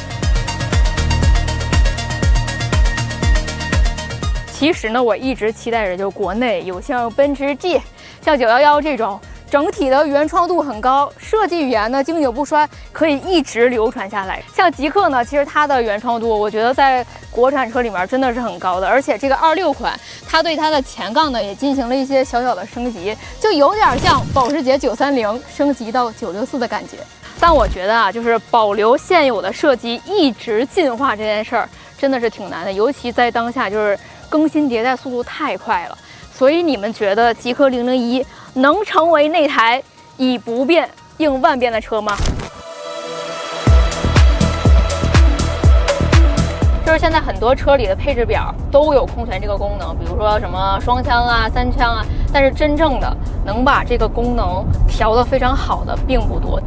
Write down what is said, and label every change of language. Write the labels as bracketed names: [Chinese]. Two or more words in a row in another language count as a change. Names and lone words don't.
[Chinese] 其實呢，我一直期待着，就國內有像奔馳 G、像911這種整體的原創度很高，設計語言呢經久不衰，可以一直流傳下來。像極氪呢，其實它的原創度，我覺得在國產車裡面真的是很高的，而且這個26款，它對它的前槓呢也進行了一些小小的升級，就有點像保時捷930升級到964的感覺。但我覺得啊，就是保留現有的設計，一直進化這件事兒真的是挺難的，尤其在當下就是更新迭代速度太快了。所以你們覺得極氪001能成為那台以不變應萬變的車嗎？就是現在很多車裡的配置表都有空懸這個功能，比如說什麼雙槍啊、3槍啊，但是真正的能把這個功能調得非常好的並不多。